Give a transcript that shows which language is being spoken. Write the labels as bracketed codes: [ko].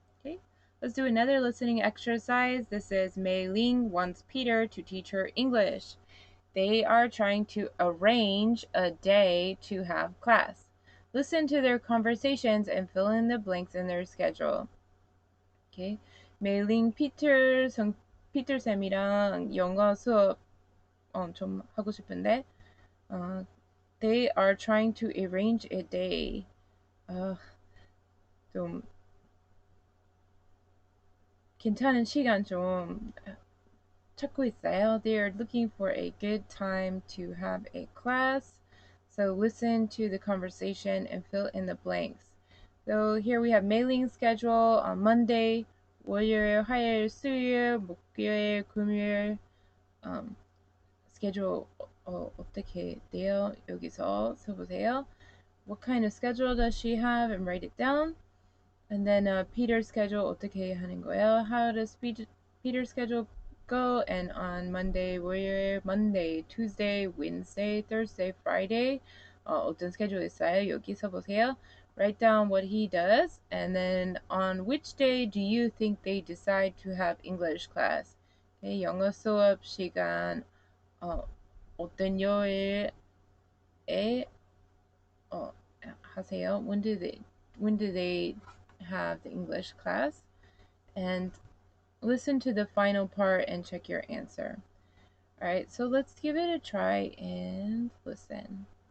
[en] Okay, let's do another listening exercise. This is Mei Ling wants Peter to teach her English. They are trying to arrange a day to have class. Listen to their conversations and fill in the blanks in their schedule. Okay. [ko] 메일링 피터 쌤이랑 영어 수업 좀 하고 싶은데 [en] they are trying to arrange a day. [ko] 좀 괜찮은 시간 좀 찾고 있어요. [en] They are looking for a good time to have a class. So listen to the conversation and fill in the blanks. So here we have mailing schedule on Monday, [ko] 월요일, 화요일, 수요일, 목요일, 금요일. schedule 어떻게 돼요? 여기서 써보세요. [en] What kind of schedule does she have? And write it down. And then Peter's schedule [ko] 어떻게 하는 거예요? [en] How does Peter's schedule go? And on Monday, 월요일, Monday, Tuesday, Wednesday, Thursday, Friday [ko] 어떤 schedule 있어요? 여기 써보세요. [en] Write down what he does, and then on which day do you think they decide to have English class? [ko] Okay, 영어 수업 시간 어떤 요일에 어, 하세요? [en] When do they have the English class? And listen to the final part and check your answer. All right, so let's give it a try and listen.